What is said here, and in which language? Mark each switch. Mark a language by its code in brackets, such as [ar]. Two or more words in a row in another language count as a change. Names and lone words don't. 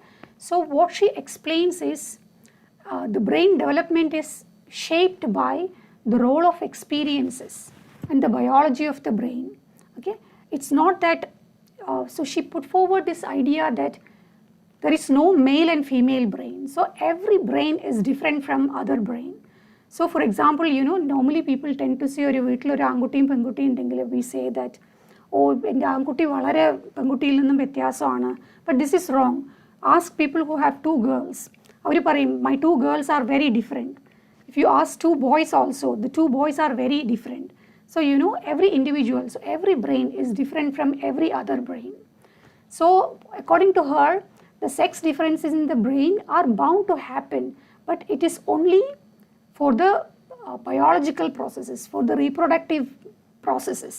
[en] So what she explains is the brain development is shaped by the role of experiences and the biology of the brain, okay? It's not that, so she put forward this idea that there is no male and female brain. So every brain is different from other brain. So for example, you know, normally people tend to say, [ml] ഒരു വീട്ടിൽ ഒരു ആൺകുട്ടിയും പെൺകുട്ടിയും ഉണ്ടെങ്കിൽ, [en] we say that, oh, [ml] എന്റെ ആൺകുട്ടി വളരെ പെൺകുട്ടിയിൽ നിന്നും വ്യത്യാസമാണ്. [en] But this is wrong. Ask people who have two girls. [ml] അവര് പറയും, [en] my two girls are very different. If you ask two boys also, the two boys are very different. So you know, every individual, so every brain is different from every other brain. So according to her, the sex differences in the brain are bound to happen, but it is only for the biological processes, for the reproductive processes.